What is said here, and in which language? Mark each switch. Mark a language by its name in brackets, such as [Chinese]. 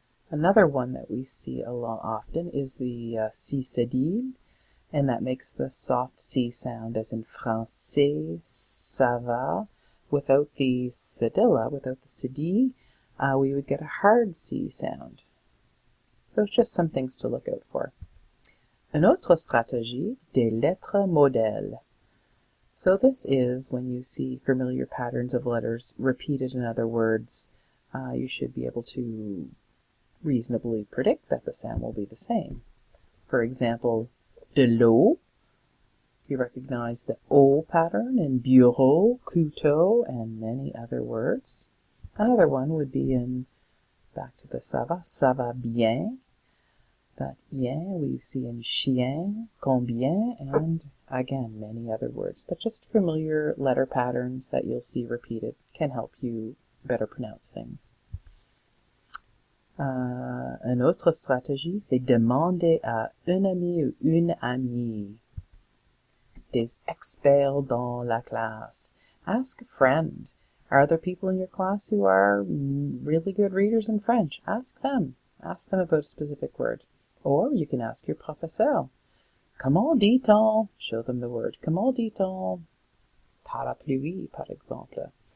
[English] Another one that we see a lot often is the C cédille, and that makes the soft C sound, as in française, [French] ça va. [English] Without the cedilla, without the cédille, we would get a hard C sound. So it's just some things to look out for. [French] Une autre stratégie, des lettres modèles. [English] So this is when you see familiar patterns of letters repeated in other words, you should be able to reasonably predict that the sound will be the same. For example, [French] de l'eau, [English] you recognize the O pattern in bureau, couteau, and many other words. Another one would be in, back to the [French] ça va bien. [English] That bien we see in chien, combien, and again, many other words. But just familiar letter patterns that you'll see repeated can help you better pronounce things. [French] Une autre stratégie, c'est demander à un ami ou une amie. Des experts dans la classe. [English] Ask a friend. Are there people in your class who are really good readers in French? Ask them. Ask them about a specific word. Or you can ask your professeur. [French] Comment dit-on? [English] Show them the word. [French] Comment dit-on? Parapluie, par exemple.